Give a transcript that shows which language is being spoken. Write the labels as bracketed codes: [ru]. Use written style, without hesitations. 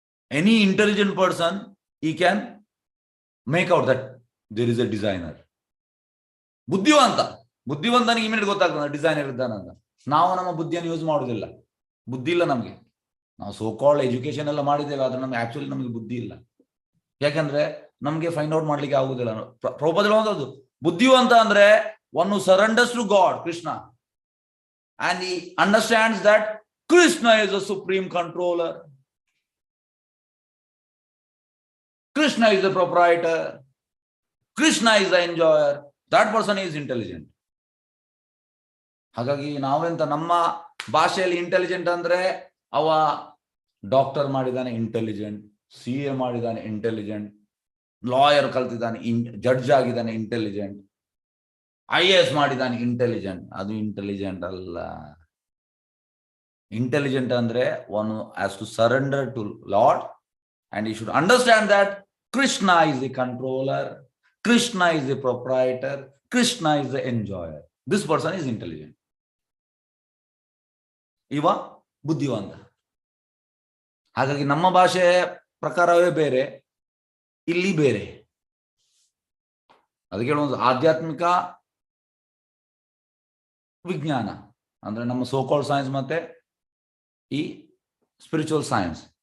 [en] Any intelligent person ಈ can make out that there is a designer. [kn] ಬುದ್ಧಿವಂತನಿಗೆ immediate ಗೊತ್ತಾಗ್ತದೆ designer ಇದ್ದಾನಂತ. ನಾವು ನಮ್ಮ ಬುದ್ಧಿಯನ್ನು ಯೂಸ್ ಮಾಡುವುದಿಲ್ಲ. ಬುದ್ಧಿ ಇಲ್ಲ ನಮಗೆ. ನಾವು ಸೋಕಾಲ್ಡ್ ಎಜುಕೇಶನ್ ಎಲ್ಲ ಮಾಡಿದ್ದೇವೆ, ಆದ್ರೆ ನಮ್ಗೆ ಆಕ್ಚುಲಿ ನಮಗೆ ಬುದ್ಧಿ ಇಲ್ಲ. ಯಾಕಂದ್ರೆ ನಮ್ಗೆ ಫೈಂಡ್ ಔಟ್ ಮಾಡ್ಲಿಕ್ಕೆ ಆಗುದಿಲ್ಲ. [en] Prabhupada [kn] ಬುದ್ಧಿವಂತ ಅಂದ್ರೆ [en] one who surrenders to God, Krishna, and he understands that Krishna is the supreme controller, Krishna is the proprietor, Krishna is the enjoyer. That person is intelligent. [kn] ಹಾಗಾಗಿ ನಾವೆಂತ ನಮ್ಮ ಭಾಷೆಯಲ್ಲಿ ಇಂಟೆಲಿಜೆಂಟ್ ಅಂದ್ರೆ ಅವ ಡಾಕ್ಟರ್ ಮಾಡಿದಾನೆ ಇಂಟೆಲಿಜೆಂಟ್, CA ಮಾಡಿದಾನೆ intelligent, lawyer ಕಲ್ತಿದ್ದಾನೆ, judge ಆಗಿದ್ದಾನೆ intelligent, IAS ಮಾಡಿದಾನೆ ಇಂಟೆಲಿಜೆಂಟ್. ಅದು ಇಂಟೆಲಿಜೆಂಟ್ ಅಲ್ಲ. [en] Intelligent ಅಂದ್ರೆ one has to surrender to Lord and he should understand that Krishna is the controller, Krishna is the proprietor, Krishna is the enjoyer. This person is intelligent. [kn] ಇವ ಬುದ್ಧಿವಂತ. ಹಾಗಾಗಿ ನಮ್ಮ ಭಾಷೆ ಪ್ರಕಾರವೇ ಬೇರೆ, ಇಲ್ಲಿ ಬೇರೆ. ಅದಕ್ಕೆ ಒಂದು ಆಧ್ಯಾತ್ಮಿಕ ವಿಜ್ಞಾನ ಅಂದ್ರೆ ನಮ್ಮ ಸೋಕಾಲ್ಡ್ ಸೈನ್ಸ್ ಮತ್ತೆ ಈ ಸ್ಪಿರಿಚುವಲ್ ಸೈನ್ಸ್.